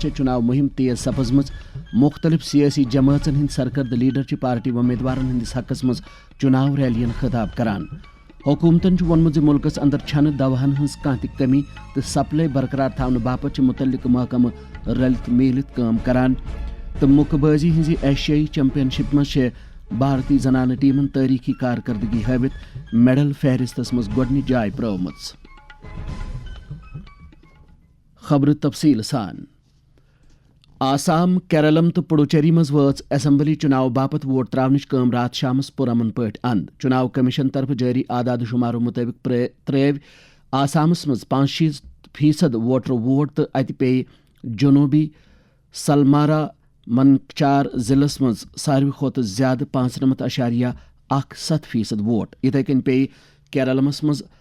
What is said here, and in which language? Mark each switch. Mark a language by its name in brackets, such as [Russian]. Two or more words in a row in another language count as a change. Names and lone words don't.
[Kashmiri] چناو مہم تیز سپزم مختلف سیاسی جماعتن ہند سرکرد لیڈر پارٹی امیدوارن ہندس حقس مز چناو ریلین خطاب کران حکومتن وونمت ملکس اندر چھن دوہن ہز کانہ تہ کمی تو سپلائی برقرار تھونہ باپت متعلق محکمہ رلت میلت کام کران تو مکہ بازی ہز ایشیائی چیمپئن شپ مز بھارتی زنانہ ٹیمن تاریخی کارکردگی ہاوت میڈل فہرستس مز گۄڈنِچ جاے پرٛٲومٕژ۔ خبر تفصیل سان آسام کیرلم تو پڈوچری مز وٲژ اسمبلی چناو باپت ووٹ تراونٕچ کٲم رات شامس پرامن پٲٹھۍ اند چناو کمیشن طرف جاری اعداد شمارو مطابق ترٛٲو آسامس مز 65% ووٹر ووٹ تو اتہ پیٚیہِ جنوبی سلمارا منکچار ضلعس مز ساروی کھۄتہٕ زیادٕ 95.17% ووٹ یتھے کٔنۍ پیٚیہِ کیرلمس مز